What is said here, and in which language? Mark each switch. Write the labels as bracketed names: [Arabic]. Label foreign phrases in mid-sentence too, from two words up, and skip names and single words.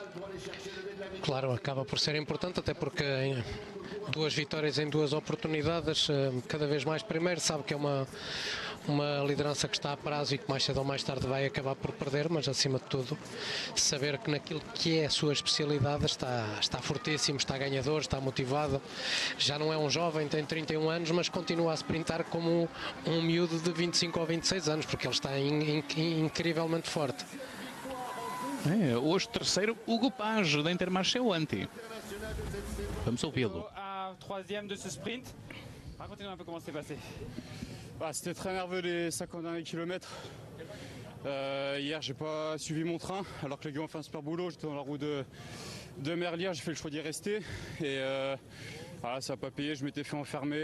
[Portuguese] Claro, acaba por ser importante, até porque duas vitórias em duas oportunidades, cada vez mais primeiro, sabe que é uma liderança que está a prazo e que mais cedo ou mais tarde vai acabar por perder, mas acima de tudo saber que naquilo que é a sua especialidade está fortíssimo, está ganhador, está motivado. Já não é um jovem, tem 31 anos, mas continua a sprintar como um miúdo de 25 ou 26 anos, porque ele está incrivelmente forte. Hoje terceiro, Hugo Page da Intermarché Anti. Vamos ouvi-lo. [French] Troisième de ce sprint. Racontez-nous un peu comment c'est passé. C'était très nerveux les 50 derniers kilomètres. Hier, j'ai pas suivi mon train, alors que les gars ont fait un super boulot. J'étais dans la roue de Merlier, j'ai fait le choix d'y rester. Et voilà, ça n'a pas payé, je m'étais fait enfermer.